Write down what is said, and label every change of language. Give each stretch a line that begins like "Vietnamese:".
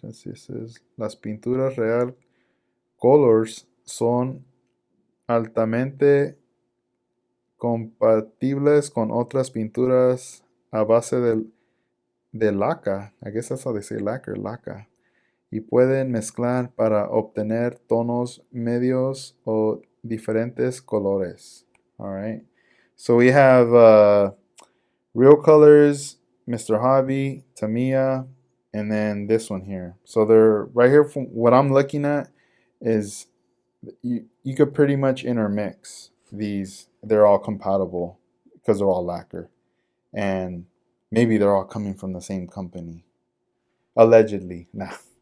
English: Let's see, it says,
Spanish: las pinturas real colors son altamente compatibles con otras pinturas a base de laca.
English: I guess that's how they say lacquer, laca.
Spanish: Y pueden mezclar para obtener tonos medios o diferentes colores.
English: All right. So we have Real Colors, Mr. Hobby, Tamiya, and then this one here. So they're right here. From what I'm looking at is you could pretty much intermix these. They're all compatible because they're all lacquer, and maybe they're all coming from the same company, allegedly. Nah.